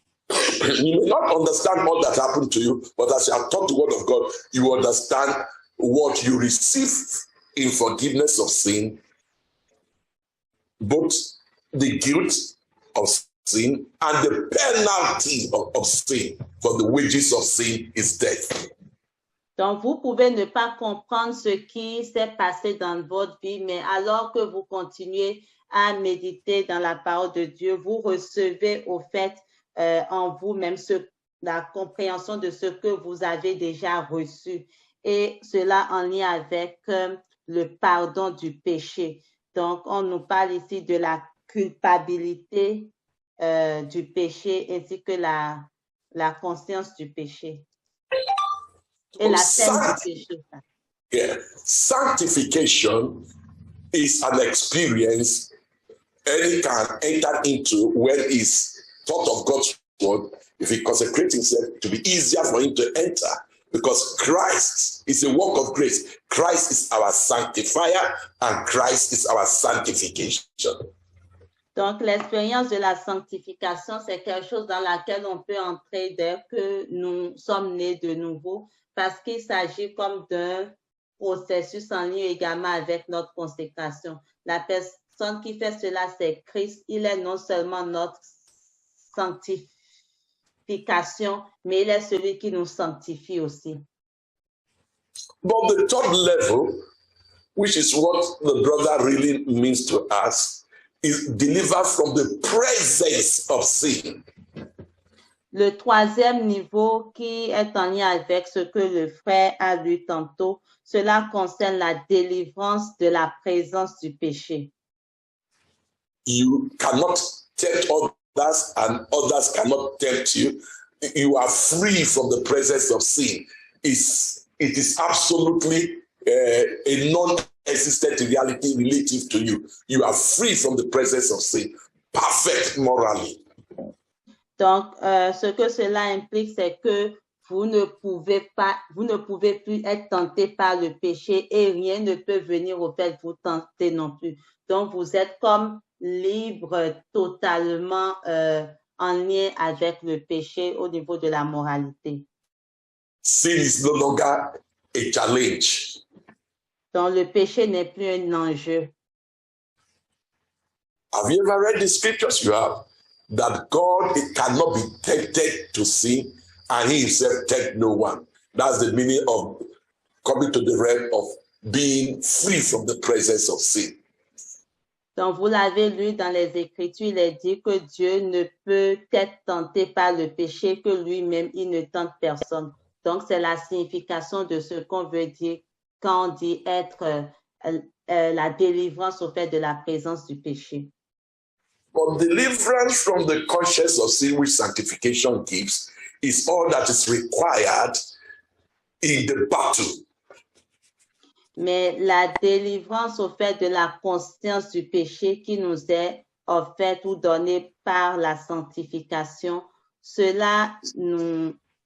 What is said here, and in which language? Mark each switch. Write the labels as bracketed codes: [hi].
[en] You may not understand all that happened to you, but as you have taught the word of God, you understand what you receive in forgiveness of sin, both the guilt of sin and the penalty of sin, for the wages of sin is death. [fr] Donc, vous pouvez ne pas comprendre ce qui s'est passé dans votre vie, mais alors que vous continuez à méditer dans la parole de Dieu, vous recevez au fait en vous-même la compréhension de ce que vous avez déjà reçu. Et cela en lien avec le pardon du péché. Donc, on nous parle ici de la culpabilité du péché ainsi que la conscience du péché. Et la peine du péché. [en] Yeah. Sanctification is an experience any can enter into when he's thought of God's word, if he consecrates himself, to be easier for him to enter, because Christ is a work of grace. Christ is our sanctifier and Christ is our sanctification. [fr] Donc, l'expérience de la sanctification, c'est quelque chose dans laquelle on peut entrer dès que nous sommes nés de nouveau, parce qu'il s'agit comme d'un processus en lien également avec notre consécration. La personne qui fait cela, c'est Christ. Il est non seulement notre sanctification, mais il est celui qui nous sanctifie aussi. [en] But the third level, which is what the brother really means to us, is delivered from the presence of sin. [fr] Le troisième niveau qui est en lien avec ce que le frère a lu tantôt, cela concerne la délivrance de la présence du péché. [en] You cannot tempt others and others cannot tempt you. You are free from the presence of sin. It is absolutely a non-existent reality relative to you. You are free from the presence of sin. Perfect morally. [fr] Donc, ce que cela implique, c'est que vous ne pouvez plus être tenté par le péché et rien ne peut venir au fait de vous tenter non plus. Donc, vous êtes comme libre totalement en lien avec le péché au niveau de la moralité. [en] Sin is no longer a challenge. [fr] Donc, le péché n'est plus un enjeu. [en] Have you ever read the scriptures? You have. That God cannot be tempted to sin, and he himself tempt no one. That's the meaning of coming to the realm of being free from the presence of sin. [fr] Donc, vous l'avez lu dans les Écritures, il est dit que Dieu ne peut être tenté par le péché, que lui-même, il ne tente personne. Donc, c'est la signification de ce qu'on veut dire quand on dit être la délivrance au fait de la présence du péché. [en] But deliverance from the conscience of sin, which sanctification gives, is all that is required in the battle. [fr] Mais la délivrance au fait de la conscience du péché qui nous est offerte ou donnée par la sanctification, cela nous...